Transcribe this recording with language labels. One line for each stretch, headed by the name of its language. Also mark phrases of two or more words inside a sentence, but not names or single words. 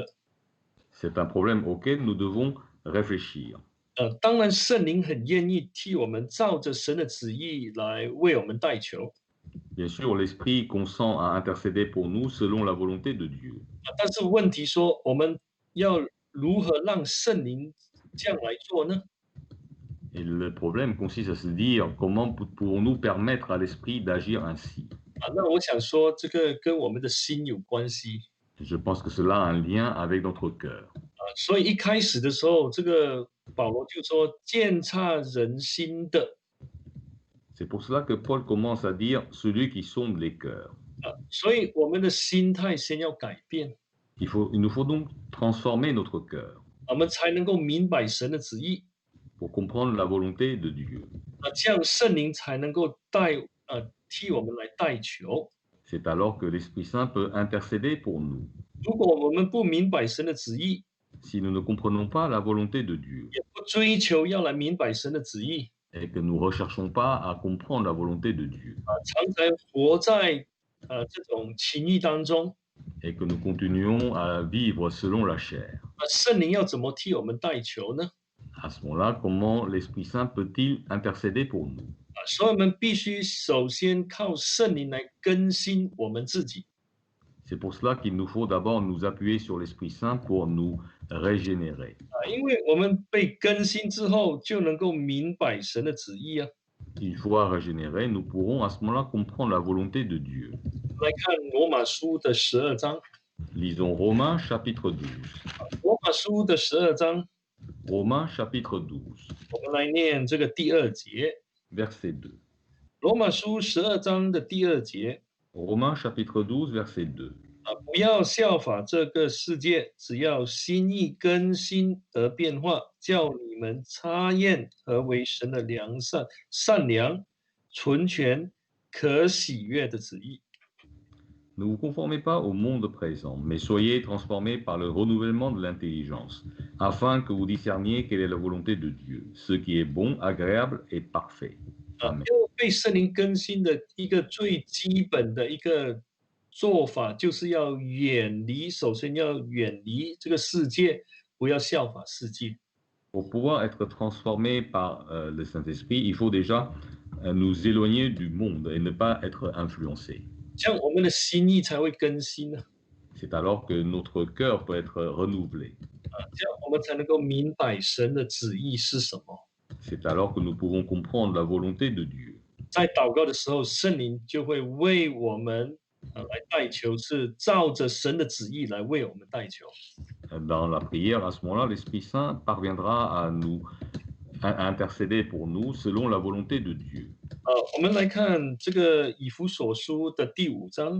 French: C'est un problème auquel nous devons réfléchir.
Chinese: 当然，圣灵很愿意替我们照着神的旨意来为我们代求。
French: Bien sûr, l'Esprit consent à intercéder pour nous selon la volonté de Dieu.
Chinese: 但是问题说，我们要如何让圣灵这样来做呢？
French: Et le problème consiste à se dire comment pouvons-nous permettre à l'Esprit d'agir ainsi.
Chinese: 那我想说，这个跟我们的心有关系。
French: Je pense que cela a un lien avec notre cœur.
Chinese: 所以一开始的时候，这个保罗就说鉴察人心的。
French: C'est pour cela que Paul commence à dire celui qui sonde les cœurs.
Chinese: 所以我们的心态先要改变，
French: Il nous faut donc transformer notre cœur
Chinese: 我们才能够明白神的旨意。
French: pour comprendre la volonté de Dieu.
Chinese: 这样圣灵才能够替我们来代求。
French: C'est alors que l'Esprit Saint peut intercéder pour nous.
Chinese: 如果我们不明白神的旨意，
French: Si nous ne comprenons pas la volonté de Dieu
Chinese: 也不追求要来明白神的旨意，
French: et que nous ne recherchons pas à comprendre la volonté de Dieu
Chinese: 常常活在这种情欲当中，
French: et que nous continuons à vivre selon la chair,
Chinese: 圣灵要怎么替我们代求呢？
French: à ce moment-là, comment l'Esprit Saint peut-il intercéder pour nous?
Chinese: 所以我们必须首先靠圣灵来更新我们自己。
French: C'est pour cela qu'il nous faut d'abord nous appuyer sur l'Esprit Saint pour nous régénérer.
Chinese: 因为我们被更新之后，就能够明白神的旨意啊。
French: Une fois régénérés, nous pourrons à ce moment-là comprendre la volonté de Dieu.
Chinese: 来看罗马书的12章，
French: Lisons Romains chapitre 12.
Chinese: 罗马书的12章，
French: Romains chapitre 12,
Chinese: 我们来念这个第2节。
French: verset 2.
Chinese: 罗马书12章的第2节，
French: Romains chapitre 12, verset 2.
Chinese: 不要效法这个世界，只要心意更新而变化，叫你们察验何为神的善良、纯全、可喜悦的旨意。
French: Ne vous conformez pas au monde présent, mais soyez transformés par le renouvellement de l'intelligence, afin que vous discerniez quelle est la volonté de Dieu, ce qui est bon, agréable et parfait. Amen.
Chinese: 因为被圣灵更新的一个最基本的一个做法，就是首先要远离这个世界，不要效法世界。
French: Pour pouvoir être transformés par le Saint-Esprit, il faut déjà nous éloigner du monde et ne pas être influencés.
Chinese: 这样我们的心意才会更新呢。
French: C'est alors que notre cœur peut être renouvelé.
Chinese: 这样我们才能够明白神的旨意是什么。
French: C'est alors que nous pouvons comprendre la volonté de Dieu.
Chinese: 在祷告的时候，圣灵就会为我们来代求，是照着神的旨意来为我们代求。
French: Dans la prière, à ce moment-là, l'Esprit Saint parviendra à intercéder pour nous selon la volonté de Dieu.
Chinese: 我们来看这个以弗所书的第5章。